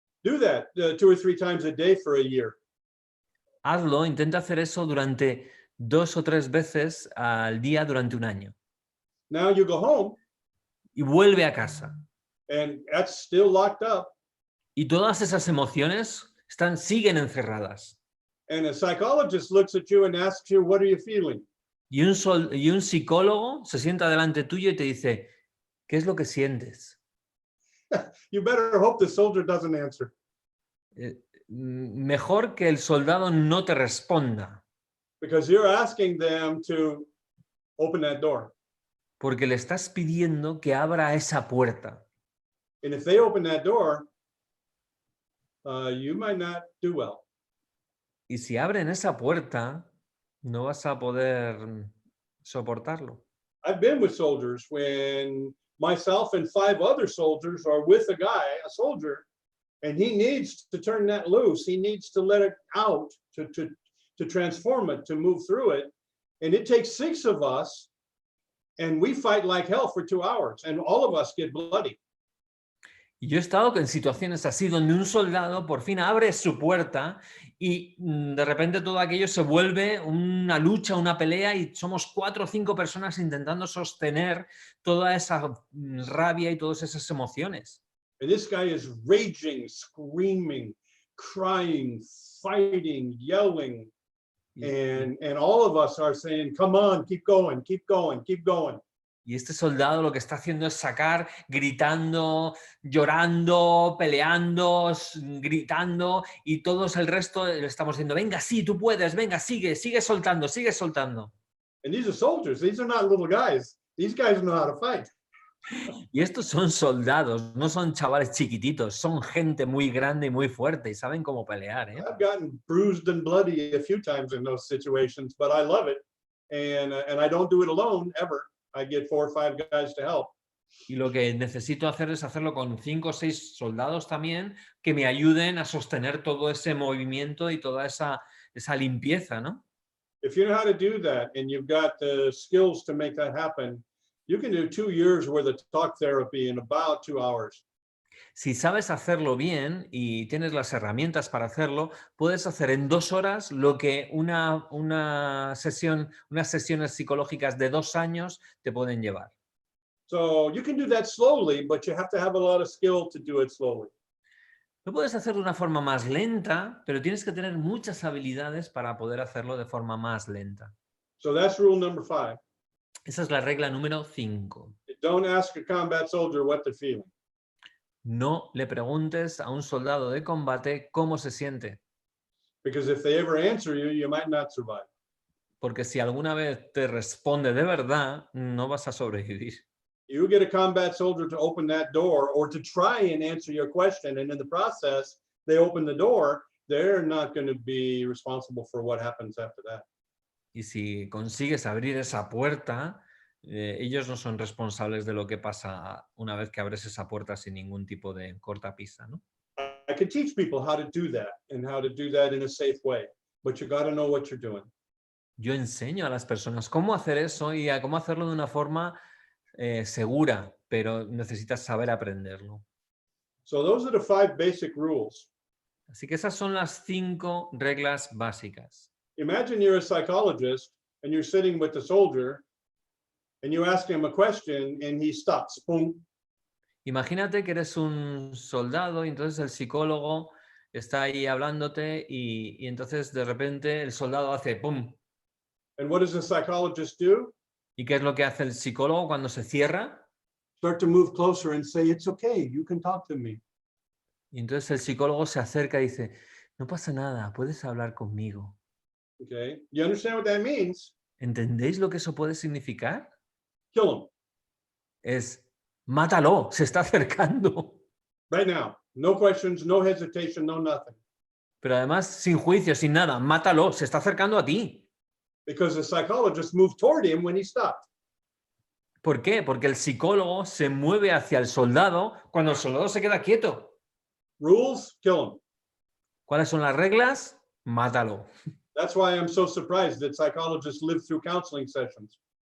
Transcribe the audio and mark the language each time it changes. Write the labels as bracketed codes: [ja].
[en] Do that 2 or 3 times a day for a year. [es] Hazlo, intenta hacer eso durante 2 o 3 veces al día durante un año. [en] Now you go home [es] Y vuelve a casa. [en] and that's still locked up. [es] Y todas esas emociones siguen encerradas. [en] And a psychologist looks at you and asks you, what are you feeling? [es] Y un psicólogo se sienta delante tuyo y te dice, ¿qué es lo que sientes? [en] you better hope the soldier doesn't answer. [es] Mejor que el soldado no te responda, [en] Because you're asking them to open that door. [es] porque le estás pidiendo que abra esa puerta. [en] And if they open that door, you might not do well. [es] Y si abren esa puerta, no vas a poder soportarlo. [en] I've been with soldiers when myself and 5 other soldiers are with a guy, a soldier, and he needs to turn that loose. He needs to let it out, to transform it, to move through it. And it takes 6 of us, and we fight like hell for 2 hours, and all of us get bloody. [es] Y yo he estado en situaciones así donde un soldado por fin abre su puerta y de repente todo aquello se vuelve una lucha, una pelea y somos 4 o 5 personas intentando sostener toda esa rabia y todas esas emociones. [en] And this guy is raging, screaming, crying, fighting, yelling. And all of us are saying, come on, keep going, keep going, keep going. [es] Y este soldado lo que está haciendo es sacar, gritando, llorando, peleando, gritando, y todos el resto le estamos diciendo, venga, sí, tú puedes, venga, sigue, sigue soltando, sigue soltando. [en] And these are soldiers. These are not little guys. These guys know how to fight. [es] Y estos son soldados, no son chavales chiquititos, son gente muy grande y muy fuerte y saben cómo pelear, ¿eh? [en] I've gotten bruised and bloody a few times in those situations, but I love it. And I don't do it alone ever. I get 4 or 5 guys to help. [es] Y lo que necesito hacer es hacerlo con 5 o 6 soldados también que me ayuden a sostener todo ese movimiento y toda esa limpieza, ¿no? [en] If you know how to do that and you've got the skills to make that happen, you can do 2 years worth of talk therapy in about 2 hours. [es] Si sabes hacerlo bien y tienes las herramientas para hacerlo, puedes hacer en 2 horas lo que unas sesiones psicológicas de 2 años te pueden llevar. [en] So you can do that slowly, but you have to have a lot of skill to do it slowly. [es] Lo puedes hacer de una forma más lenta, pero tienes que tener muchas habilidades para poder hacerlo de forma más lenta. [en] So that's rule number 5. [es] Esa es la regla número 5. [en] Don't ask a combat soldier what they're feeling. [es] No le preguntes a un soldado de combate cómo se siente. [en] Because if they ever answer you, you might not survive. [es] Porque si alguna vez te responde de verdad, no vas a sobrevivir. [en] You get a combat soldier to open that door or to try and answer your question, and in the process, they open the door, they're not going to be responsible for what happens after that. [es] Y si consigues abrir esa puerta, ellos no son responsables de lo que pasa una vez que abres esa puerta sin ningún tipo de cortapisa, ¿no? [en] I could teach people how to do that and how to do that in a safe way, but you got to know what you're doing. [es] Yo enseño a las personas cómo hacer eso y a cómo hacerlo de una forma segura, pero necesitas saber aprenderlo. [en] So those are the 5 basic rules. [es] Así que esas son las 5 reglas básicas. [en] Imagine you're a psychologist and you're sitting with the soldier and you ask him a question and he stops. Boom. [es] Imagínate que eres un soldado y entonces el psicólogo está ahí hablándote y entonces de repente el soldado hace ¡pum! [en] And what does the psychologist do? [es] ¿Y qué es lo que hace el psicólogo cuando se cierra? [en] Start to move closer and say, it's okay, you can talk to me. [es] Y entonces el psicólogo se acerca y dice, no pasa nada, puedes hablar conmigo. [en] Okay, you understand what that means? [es] ¿Entendéis lo que eso puede significar? [en] Kill him [es] Es, mátalo, se está acercando. [en] right now. No questions, no hesitation, no nothing. [es] Pero además, sin juicio, sin nada, mátalo, se está acercando a ti. Because the psychologist moved toward him when he stopped. ¿Por qué? Porque el psicólogo se mueve hacia el soldado cuando el soldado se queda quieto. [en] Rules, kill him. [es] ¿Cuáles son las reglas? Mátalo. [en] That's why I'm so surprised that psychologists live through counseling sessions.